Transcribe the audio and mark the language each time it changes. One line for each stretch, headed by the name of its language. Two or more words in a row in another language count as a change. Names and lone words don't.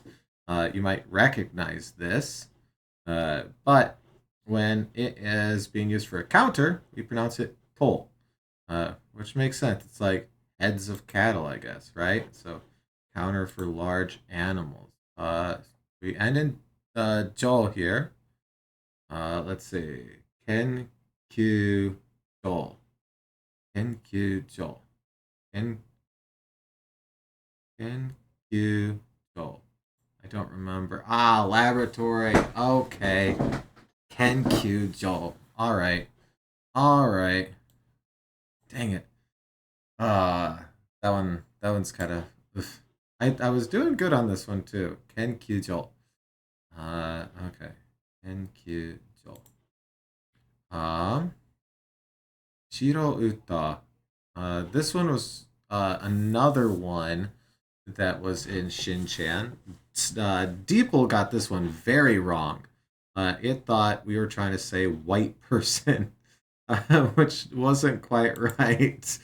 English: You might recognize this. But when it is being used for a counter, we pronounce it to, which makes sense. It's like heads of cattle, I guess, right? So counter for large animals. We end in jo here. Let's see.
Japanese: Kenkyu jo. Kenkyu jo. Kenkyu jo.
English: I don't remember. Laboratory. Okay.
Japanese: Kenkyu jo.
English: All right. All right. Dang it. That one's kind of. I was doing good on this one too.
Japanese: Kenkyu jo. Okay. Kenkyu jo. Shiro Uta.
English: This one was another one that was in Shinchan. Deeple got this one very wrong. It thought we were trying to say white person, which wasn't quite right.